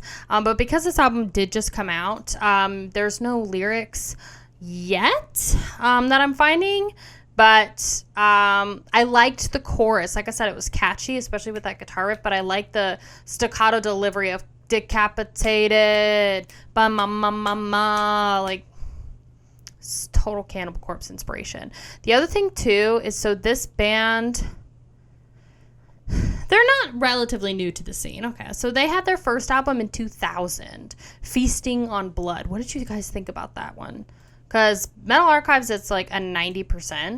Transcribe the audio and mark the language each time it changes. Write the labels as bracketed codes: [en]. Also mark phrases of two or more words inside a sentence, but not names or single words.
[en] But because this album did just come out, there's no lyrics yet that I'm finding. But I liked the chorus. Like I said, it was catchy, especially with that guitar riff. But I like the staccato delivery of decapitated, ba ma ma ma ma, like total Cannibal Corpse inspiration. The other thing too is, so this band, they're not relatively new to the scene. Okay, so they had their first album in 2000, Feasting on Blood. What did you guys think about that one? Because Metal Archives, it's like a 90%.